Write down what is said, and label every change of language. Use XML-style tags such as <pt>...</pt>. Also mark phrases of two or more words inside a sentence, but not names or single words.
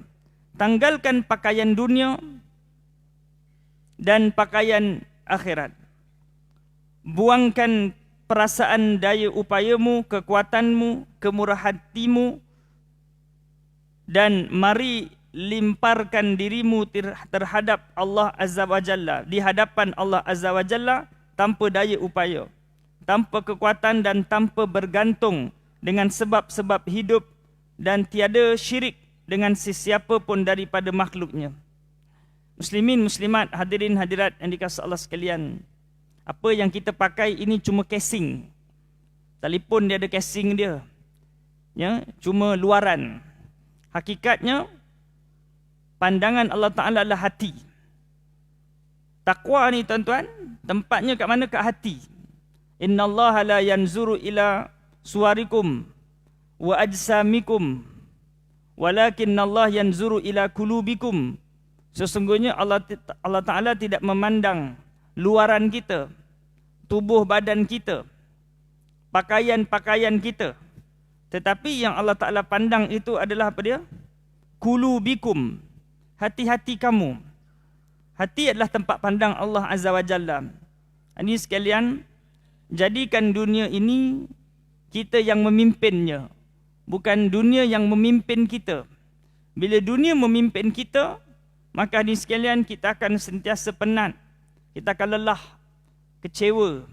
<ms>Tanggalkan pakaian dunia dan pakaian akhirat. Buangkan perasaan daya upayamu, kekuatanmu, kemurah hatimu, dan mari limparkan dirimu terhadap Allah</ms> <ar>عز وجل,</ar> <ms>di hadapan Allah</ms> <ar>عز وجل</ar> <ms>tanpa daya upaya, tanpa kekuatan dan tanpa bergantung dengan sebab-sebab hidup, dan tiada syirik dengan sesiapa pun daripada makhluknya. Muslimin, muslimat, hadirin hadirat yang dikasihi Allah sekalian, apa yang kita pakai ini cuma casing. Telefon dia ada casing dia, ya, cuma luaran. Hakikatnya pandangan Allah Ta'ala adalah hati. Takwa ni tuan-tuan, tempatnya kat mana? Kat hati.</ms> <ar>إن الله لا ينظر إلى صوركم وأجسامكم ولكن الله ينظر إلى قلوبكم.</ar> <ms>Sesungguhnya Allah Ta'ala tidak memandang luaran kita, tubuh badan kita, pakaian-pakaian kita. Tetapi yang Allah Ta'ala pandang itu adalah apa dia? Kulubikum, hati-hati kamu. Hati adalah tempat pandang Allah</ms> <ar>عز وجل.</ar> <ms>Ini sekalian, jadikan dunia ini kita yang memimpinnya, bukan dunia yang memimpin kita. Bila dunia memimpin kita, maka ini sekalian kita akan sentiasa penat, kita akan lelah, kecewa.</ms>